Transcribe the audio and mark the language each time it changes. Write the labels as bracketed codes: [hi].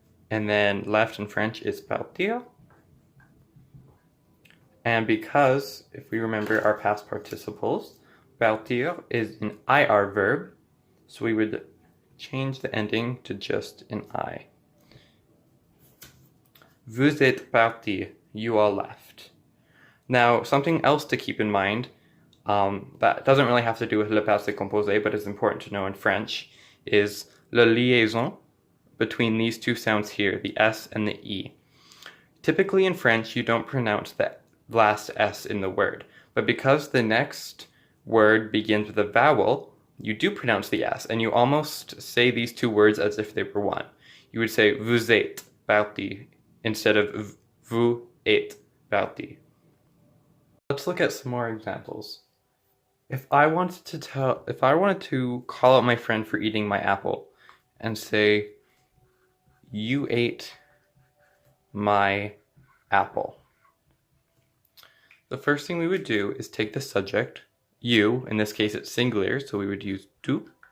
[en] And then left in French is partir. And because, if we remember our past participles, partir is an IR verb, so we would change the ending to just an I. [fr] Vous êtes partis, [en] you all left. Now, something else to keep in mind, that doesn't really have to do with le passé composé, but is important to know in French, is le liaison between these two sounds here, the S and the E. Typically in French, you don't pronounce the last S in the word, but because the next word begins with a vowel, you do pronounce the S, and you almost say these two words as if they were one. You would say [fr] vous êtes partis [en] instead of vous êtes partis. Let's look at some more examples. If I wanted to call out my friend for eating my apple and say, you ate my apple. The first thing we would do is take the subject, you, in this case it's singular, so we would use tu.